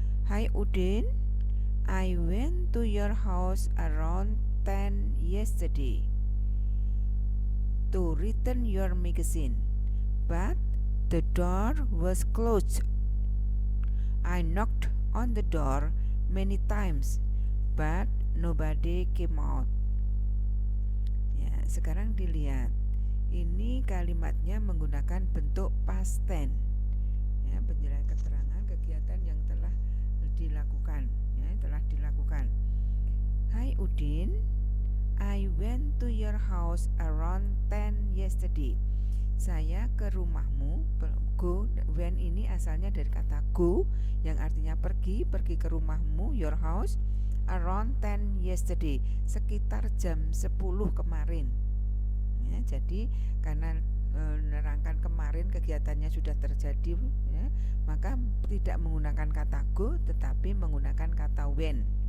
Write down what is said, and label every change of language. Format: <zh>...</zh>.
<en>Hai Udin, I went to your house around 10 yesterday to return your magazine, but the door was closed. I knocked on the door many times, but nobody came out.</en> <id>Ya, sekarang dilihat. Ini kalimatnya menggunakan bentuk past tense. Ya, penjelasan keterangan kegiatan yang telah dilakukan, ya, telah dilakukan. Hai Udin,</id> <en>I went to your house around 10 yesterday.</en> <id>Saya ke rumahmu. Go, when ini asalnya dari kata go yang artinya pergi ke rumahmu,</id> <en>your house, around 10 yesterday,</en> <id>sekitar jam 10 kemarin. Ya, jadi karena menerangkan kemarin kegiatannya sudah terjadi, ya, maka tidak menggunakan kata go tetapi menggunakan kata when.</id>